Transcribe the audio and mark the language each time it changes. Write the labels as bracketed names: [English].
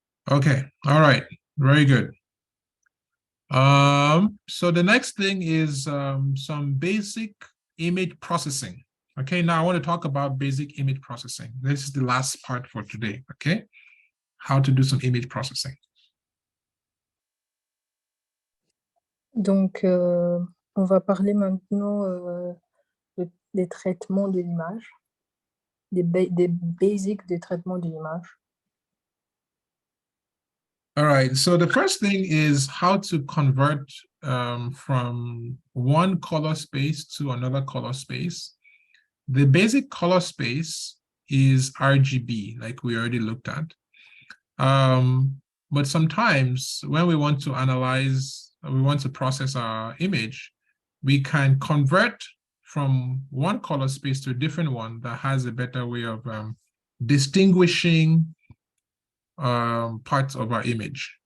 [English] Okay, all right, very good. So the next thing is some basic image processing. Okay, now I want to talk about basic image processing. This is the last part for today, okay? How to do some image processing. [French] Donc, on va parler maintenant des traitements de l'image, des basics des traitements de l'image. [English] All right, so the first thing is how to convert from one color space to another color space. The basic color space is RGB, like we already looked at. But sometimes when we want to analyze, we want to process our image, we can convert from one color space to a different one that has a better way of distinguishing parts of our image.